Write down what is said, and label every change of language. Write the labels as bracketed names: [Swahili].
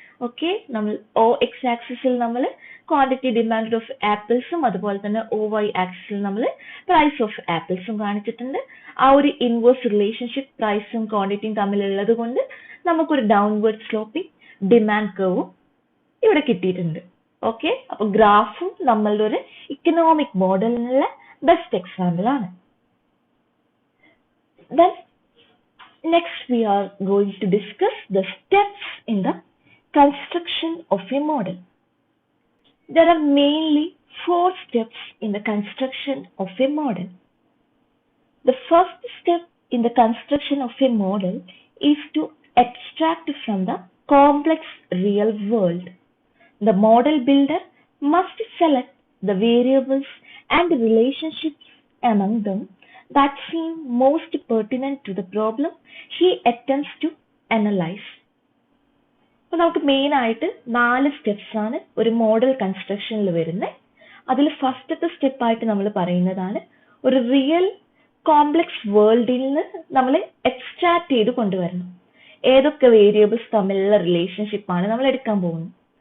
[Malayalam] Okay, നമ്മൾ O X ആക്സിസിൽ നമ്മൾ ക്വാണ്ടിറ്റി ഡിമാൻഡ് ഓഫ് ആപ്പിൾസും അതുപോലെ തന്നെ ഒ വൈ ആക്സിസിൽ നമ്മൾ പ്രൈസ് ഓഫ് ആപ്പിൾസും കാണിച്ചിട്ടുണ്ട്. ആ ഒരു ഇൻവേഴ്സ് റിലേഷൻഷിപ്പ് പ്രൈസും ക്വാണ്ടിറ്റിയും തമ്മിലുള്ളത് കൊണ്ട് നമുക്കൊരു ഡൗൺവേർഡ് സ്ലോപ്പിംഗ് ഡിമാൻഡ് കർവും ഇവിടെ കിട്ടിയിട്ടുണ്ട്. ഓക്കെ, അപ്പൊ ഗ്രാഫും നമ്മളുടെ ഒരു ഇക്കണോമിക് മോഡലിനുള്ള ബെസ്റ്റ് എക്സാമ്പിൾ ആണ്. [English] Then next we are going to discuss the steps in the construction of a model. There are mainly 4 steps in the construction of a model. The first step in the construction of a model is to extract from the complex real world. The model builder must select the variables and relationships among them that seem most pertinent to the problem he attempts to analyze. [Malayalam] അപ്പോൾ നമുക്ക് main ആയിട്ട് 4 steps ആണ് ഒരു model കൺസ്ട്രക്ഷനിൽ വരുന്നത്. അതിൽ ഫസ്റ്റത്തെ സ്റ്റെപ്പായിട്ട് നമ്മൾ പറയുന്നതാണ് ഒരു റിയൽ കോംപ്ലക്സ് വേൾഡിൽ നിന്ന് നമ്മൾ എക്സ്ട്രാക്ട് ചെയ്ത് കൊണ്ടുവരണം. ഏതൊക്കെ വേരിയബിൾസ് തമ്മിലുള്ള റിലേഷൻഷിപ്പാണ് നമ്മൾ എടുക്കാൻ പോകുന്നത്.